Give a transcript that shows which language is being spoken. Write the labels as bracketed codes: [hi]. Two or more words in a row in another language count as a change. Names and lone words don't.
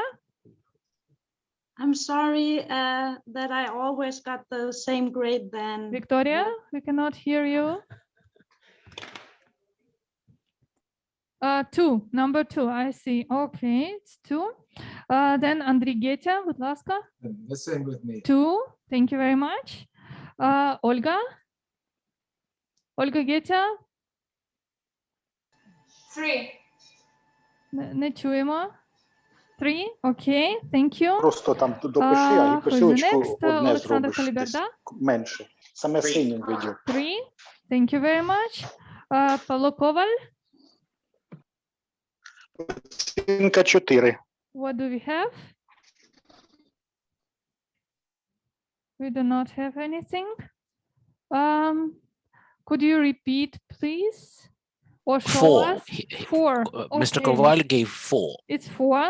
[en] I'm sorry that I always got the same grade then. Victoria, we cannot hear you. 2, number 2, I see. Okay, it's 2. Then Andriy Getya, [uk] будь ласка. [en] The same with me. 2, thank you very much. Olga? Olga Getya? 3. [uk] Не чуємо. 3, [en] okay, thank you. [uk] Просто там допиши, а [en] Who's the [uk] гіперсилочку [en] next? [uk] одне Олександр зробиш, десь Халіберда? менше. Саме синім виділ. [en] 3, thank you very much. Павло Коваль? [uk] Оцінка 4. [en] What do we have? We do not have anything. Could you repeat, please? Or show 4. us? 4. Mr. Okay. Koval gave 4. It's 4.